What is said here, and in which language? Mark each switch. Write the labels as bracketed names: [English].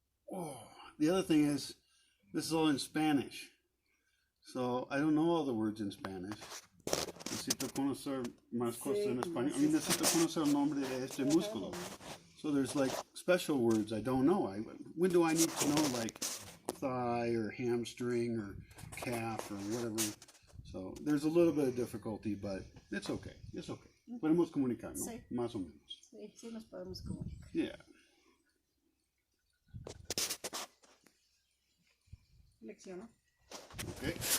[English] Oh, the other thing is, this is all in Spanish. So I don't know all the words in Spanish. [Spanish] Necesito conocer más cosas en español. [English] I mean, [Spanish] necesito conocer el nombre de este músculo. [English] So there's like special words I don't know. When do I need to know like thigh or hamstring or calf or whatever? So there's a little bit of difficulty, but it's okay. It's okay. [Spanish] Podemos comunicar, ¿no? Sí. Más o menos. Sí, sí nos podemos comunicar. [English] Yeah. [Spanish] Flexiona. [English] Okay.